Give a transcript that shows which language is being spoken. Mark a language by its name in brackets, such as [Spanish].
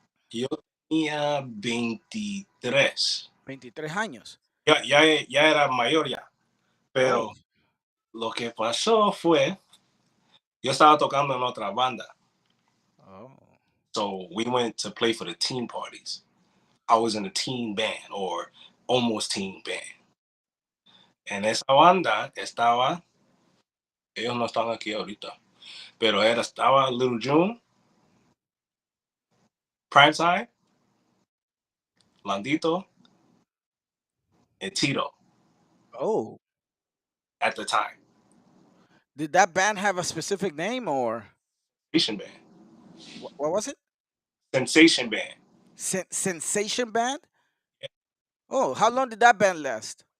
[Spanish] Yo tenía 23. 23 años. Ya era mayor ya. Oh, Pero lo que pasó fue, yo estaba tocando en otra banda. oh. [English] So we went to play for the team parties. I was in a teen band, or almost teen band. [Spanish] En esa banda estaba, ellos no están aquí ahorita, pero estaba Little June, Primetime, Landito, and Tito Oh. [English] at the time. Did that band have a specific name or Sensation Band. what was it? Sensation Band. Sensation Band? Oh, how long did that band last?